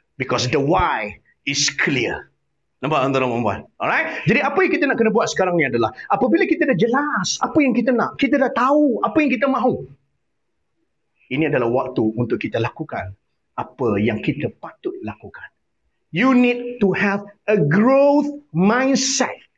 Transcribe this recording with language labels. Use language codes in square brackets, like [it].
[en] Because the why is clear. [ms] Nampak tuan-tuan dan puan? Alright? Jadi apa yang kita nak kena buat sekarang ni adalah apabila kita dah jelas apa yang kita nak, kita dah tahu apa yang kita mahu. Ini adalah waktu untuk kita lakukan apa yang kita patut lakukan. [en] You need to have a growth mindset.